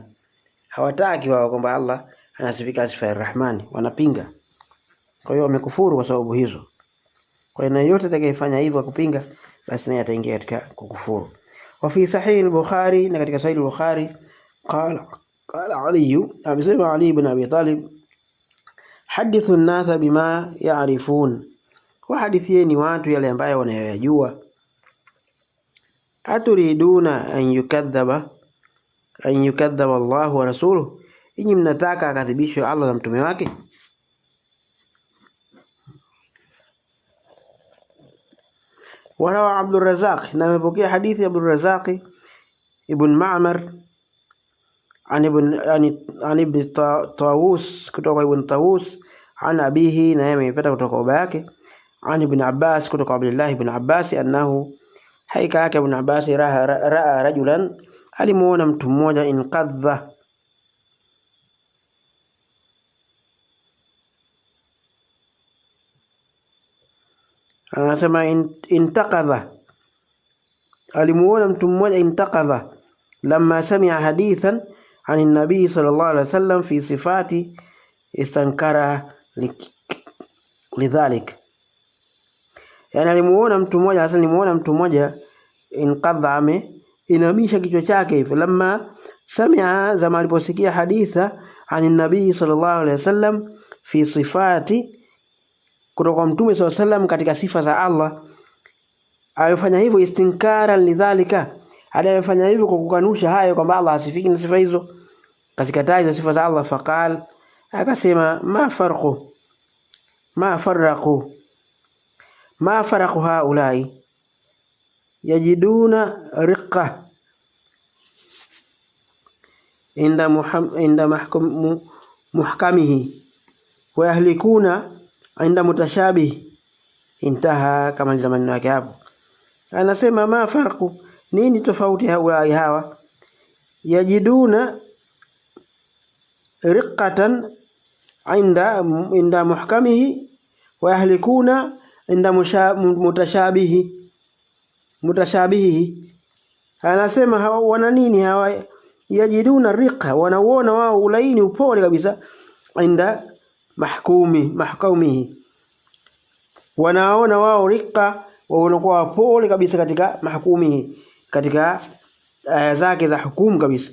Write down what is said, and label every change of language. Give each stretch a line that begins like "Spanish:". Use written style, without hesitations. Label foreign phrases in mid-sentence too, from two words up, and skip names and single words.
Swahili: Hawataki wao kwamba Allah anasifika sifa ya Rahman, wanapinga. Kwa hiyo wamekufuru kwa sababu hizo. Kwa hiyo yote atakayefanya hivyo kupinga, basi naye ataingia katika kukufuru.
Arabic: وفي صحيح البخاري,
Swahili: na katika sahih al-Bukhari
Arabic: قال علي,
Swahili: amesema Ali ibn Abi Talib,
Arabic: حدثوا الناس بما يعرفون,
Swahili: wa hadithieni watu yale ambayo wanayojua.
Arabic: أتريدون أن يكذب الله ورسوله,
Swahili: inyi mnataka akadhibishwe Allah na mtume wake? Warawa Abdul Razzaq, na amepokea hadithi Abdul Razzaq ibn Ma'mar an ibn Tawus, kutoka ibn Tawus,
Arabic: عن أبيه,
Swahili: na yeye amepata kutoka baba yake, an ibn Abbas, kutoka Abdullah ibn Abbas, annahu, haika yake ibn Abbas,
Arabic: رأى رجلا,
Swahili: alimuona mtu mmoja, inqadha, anasema intaqadha, alimuona mtu mmoja intaqadha,
Arabic: لما سمع حديثا عن النبي صلى الله عليه وسلم في الصفات استنكر لذلك.
Swahili: Yani alimuona mtu mmoja, hasa alimuona mtu mmoja inqadha, inamisha kichwa chake hivi,
Arabic: لما سمع,
Swahili: zama aliposikia
Arabic: حديثا عن النبي صلى الله عليه وسلم في الصفات,
Swahili: kutoka Mtume
Arabic: صلى الله عليه وسلم
Swahili: katika sifa za Allah, amefanya hivyo
Arabic: استنكارا لذلك,
Swahili: amefanya hivyo kwa kukanusha hayo kwamba Allah hasifiki na sifa hizo katika taji za sifa za Allah.
Arabic: فقال, akasema ما فرق هؤلاء يجدون رقة عند محكمه ويهلكون عند متشابهه.
Swahili: Intaha, kama ni zamani wake hapo.
Arabic: Anasema ما فرق,
Swahili: nini tofauti hawa
Arabic: يجدون رقة عند محكمه ويهلكون عند متشابهه.
Swahili: Anasema hawa wana nini hawa?
Arabic: يجدون رقة,
Swahili: wanaona wao ulaini upole kabisa,
Arabic: عند محكمه,
Swahili: wanaona wao riqa, wanakuwa pole kabisa katika mahkumihi, katika aya zake za hukumu kabisa.